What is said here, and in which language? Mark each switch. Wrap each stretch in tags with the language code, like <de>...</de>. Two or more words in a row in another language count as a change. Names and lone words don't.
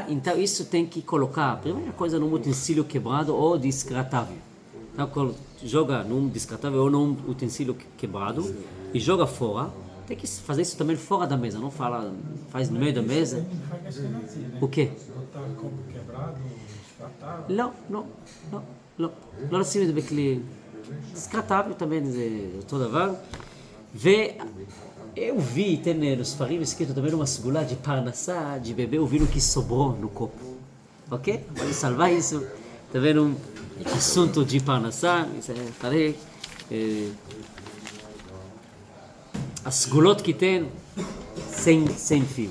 <pt>Então isso tem que colocar, a primeira coisa, num utensílio quebrado ou descartável. Então joga num descartável ou num utensílio quebrado e joga fora. Tem que fazer isso também fora da mesa, não faz no meio da mesa. O quê?</pt> <he>לא לשים את זה בכלי</he> <pt>descartável também,</pt> <he>אותו דבר.</he> <pt>Eu vi, tem nos ספרים escrito também uma segula de parnassá, de beber o vinho que sobrou no copo. ok? Pode salvar isso. Tá vendo? Assunto de parnassá, falei. As sgulotes que tem, sem fio.</pt>